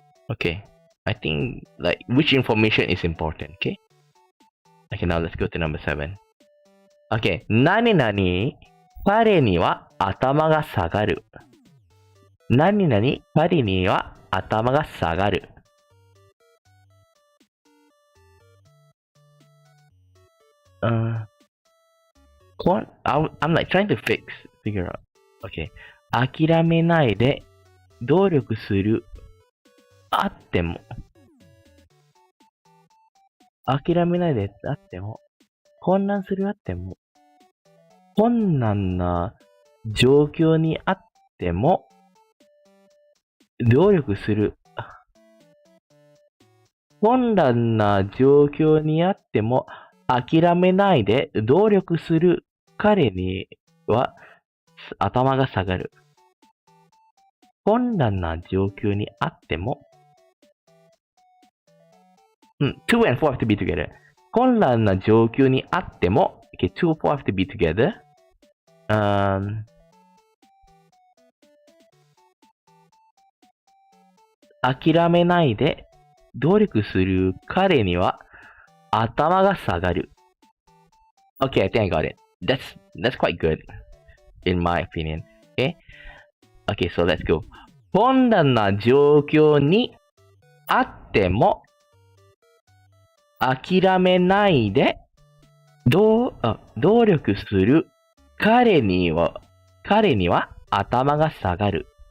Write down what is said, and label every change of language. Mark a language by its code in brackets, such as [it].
[en] Okay, I think like which information is important. Okay, now let's go to number 7. [ja] Okay, 何々彼には頭が下がる。何々彼には頭が下がる。 [en] I'm like trying to figure out. [ja] Okay. 諦めないで努力する。あっても。諦めないであっても。混乱するあっても。困難な状況にあっても。努力する。困難な状況にあっても諦めないで努力する彼には頭が下がる。困難な状況にあっても、 [en] 2 and 4 have to be together. [ja] 困難な状況にあっても、 [en] okay, 2 and 4 have to be together. [ja] 諦めないで努力する彼には頭が下がる。 [en] Okay, I think I got it. That's quite good, in my opinion. Okay, so let's go. [ja] 困難な状況にあっても諦めないで努力する彼には頭が下がる。